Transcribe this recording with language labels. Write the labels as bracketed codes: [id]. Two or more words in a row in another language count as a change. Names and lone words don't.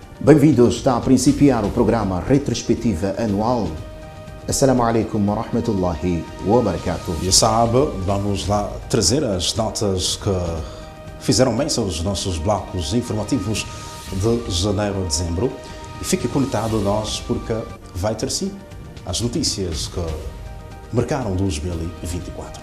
[pt] Bem-vindos, está a principiar o programa Retrospectiva Anual. [ar] السلام عليكم ورحمة الله وبركاته. [pt] E sabe, vamos lá trazer as notas que fizeram menção aos nossos blocos informativos de janeiro a dezembro. E fique conectado a nós porque vai ter sim as notícias que marcaram 2024.